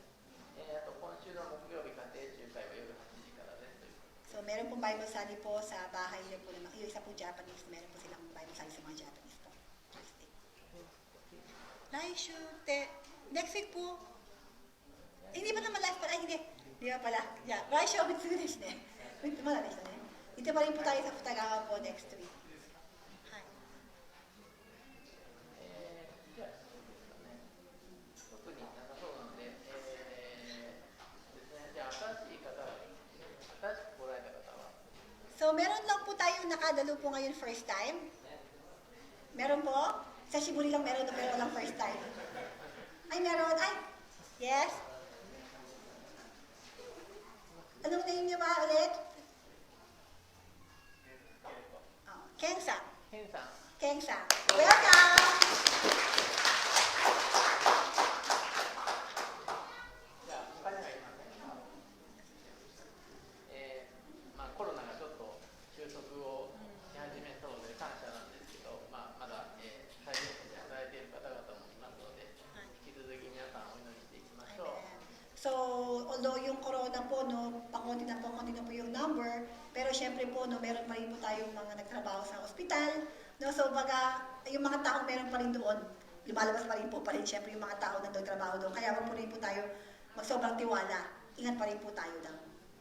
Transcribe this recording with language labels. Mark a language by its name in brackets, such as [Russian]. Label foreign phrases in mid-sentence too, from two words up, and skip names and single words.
[Filipino] So meron pong Bible study po sa bahay niyo po naman. Yung isa po Japanese, meron po silang Bible study sa mga Japanese po. Tuesday. Laishu, next week po. Hindi ba naman live pala? Ay, hindi. Hindi ba pala? Yeah. [Japanese] 来週、別ですね. [Filipino] Malalis na ne. Dito pa rin po tayo sa Futagawa po next week. Hi. [Japanese] 特になさそうなので、ですね、じゃあ新しい方は、新しく来られた方は、 [Filipino] So meron lang po tayong nakadalo po ngayon [English] first time. [Filipino] Meron po? Sa Shiburi lang meron na pero walang [English] first time. [Filipino] Ay, meron. Ay, yes. Anong name niyo ba ulit? Oh, Keng-san. [Japanese] ケンさん、 [Filipino] Keng-san. Welcome! [Japanese] じゃあ、他にはいませんか。まあ、コロナがちょっと収束をし始めそうで感謝なんですけど、まあ、まだ、最前線で働いている方々もいますので、引き続き皆さんお祈りしていきましょう。 [Filipino] So, although yung corona po, no, konti na po yung number, pero syempre po, no, meron pa rin po tayong mga nagtrabaho sa ospital, no, so baga, yung mga taong meron pa rin doon, lumalabas pa rin syempre yung mga tao na nagtrabaho doon, kaya wag po rin po tayo magsobrang tiwala, ingat pa rin po tayo lang.